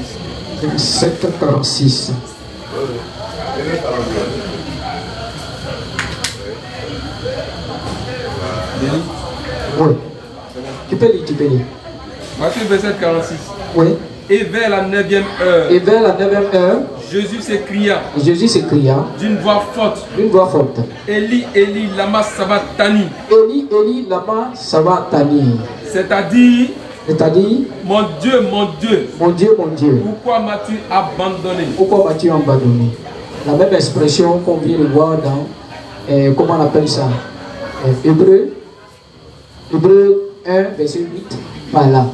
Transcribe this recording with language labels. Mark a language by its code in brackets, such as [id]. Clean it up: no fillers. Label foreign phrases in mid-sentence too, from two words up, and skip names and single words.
[fr] 27, 46. Oui. Tu peux lire. Matthieu 27, 46. Oui. Et vers la 9e heure. Et vers la 9e heure. Jésus s'écria. D'une voix forte. [arc] Eli, Eli, lama sabachthani. Eli, Eli, lama sabachthani. [fr] C'est-à-dire, mon Dieu, pourquoi m'as-tu abandonné? La même expression qu'on vient de voir dans, comment on appelle ça, Hébreu 1, verset 8, par là.